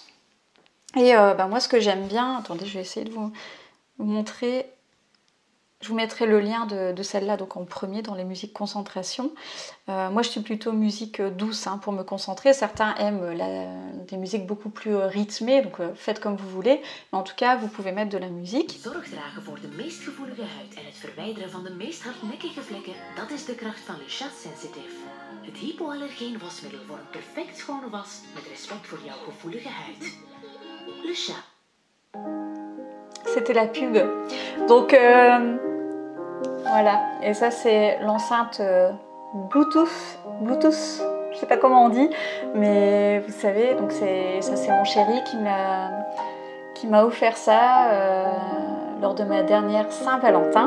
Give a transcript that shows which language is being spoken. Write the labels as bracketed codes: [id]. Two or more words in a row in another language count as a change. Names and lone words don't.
[fr] Et moi ce que j'aime bien, attendez, je vais essayer de vous montrer. Je vous mettrai le lien de celle-là donc en premier dans les musiques concentration. Moi je suis plutôt musique douce hein, pour me concentrer. Certains aiment des musiques beaucoup plus rythmées, donc faites comme vous voulez. Mais en tout cas, vous pouvez mettre de la musique. [nl] Zorg dragen voor de meest gevoelige huid en het verwijderen van de meest hardnekkige vlekken, dat is de kracht van Le Chat Sensitive. Het hypoallergeen wasmiddel voor een perfect schone was met respect voor jouw gevoelige huid. Le Chat. [fr] C'était la pub. Donc voilà, et ça c'est l'enceinte Bluetooth, je sais pas comment on dit, mais vous savez, donc ça c'est mon chéri qui m'a offert ça lors de ma dernière Saint-Valentin.